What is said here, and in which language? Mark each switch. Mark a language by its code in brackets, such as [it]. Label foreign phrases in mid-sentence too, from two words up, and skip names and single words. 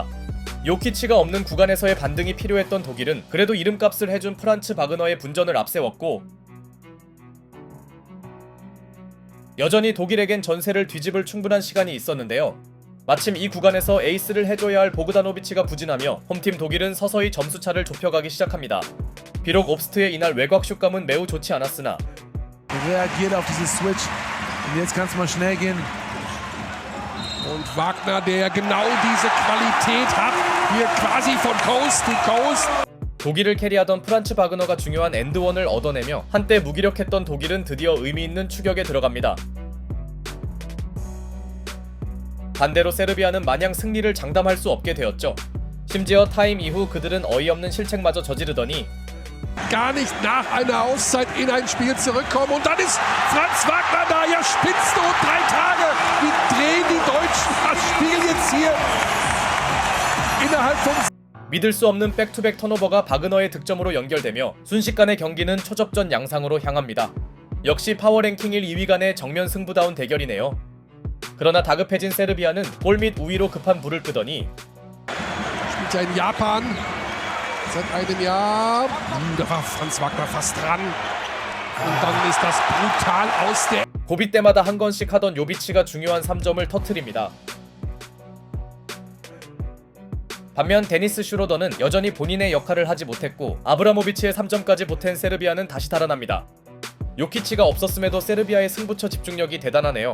[ko] 요키치가 없는 구간에서의 반등이 필요했던 독일은 그래도 이름값을 해준 프란츠 바그너의 분전을 앞세웠고 여전히 독일에겐 전세를 뒤집을 충분한 시간이 있었는데요. 마침 이 구간에서 에이스를 해줘야 할 보그다노비치가 부진하며 홈팀 독일은 서서히 점수차를 좁혀가기 시작합니다. 비록 옵스트의 이날 외곽 슛감은 매우 좋지 않았으나 [de] Reagiert auf diese Switch. Und jetzt kann es mal schnell gehen. Und Wagner, der genau diese Qualität hat, hier quasi von [en] Coast to Coast. [ko] 독일을 캐리하던 프란츠 바그너가 중요한 엔드원을 얻어내며 한때 무기력했던 독일은 드디어 의미있는 추격에 들어갑니다. 반대로 세르비아는 마냥 승리를 장담할 수 없게 되었죠. 심지어 타임 이후 그들은 어이없는 실책마저 저지르더니 [de] Gar nicht nach einer Auszeit in ein Spiel zurückkommen. Und dann ist Franz Wagner da. Ja, Spitze und 3 Tage. Wie drehen die Deutschen das Spiel jetzt hier innerhalb von... [ko] 믿을 수 없는 백투백 턴오버가 바그너의 득점으로 연결되며 순식간에 경기는 초접전 양상으로 향합니다. 역시 파워랭킹 1, 2위 간의 정면 승부다운 대결이네요. 그러나 다급해진 세르비아는 골 및 우위로 급한 불을 끄더니 [de] Spielt ja in Japan seit einem Jahr. Da war Franz Wagner fast dran. Und dann ist das brutal aus der... [ko] 고비 때마다 한 건씩 하던 요비치가 중요한 3점을 터뜨립니다. 반면 데니스 슈로더는 여전히 본인의 역할을 하지 못했고 아브라모비치의 3점까지 보탠 세르비아는 다시 달아납니다. 요키치가 없었음에도 세르비아의 승부처 집중력이 대단하네요.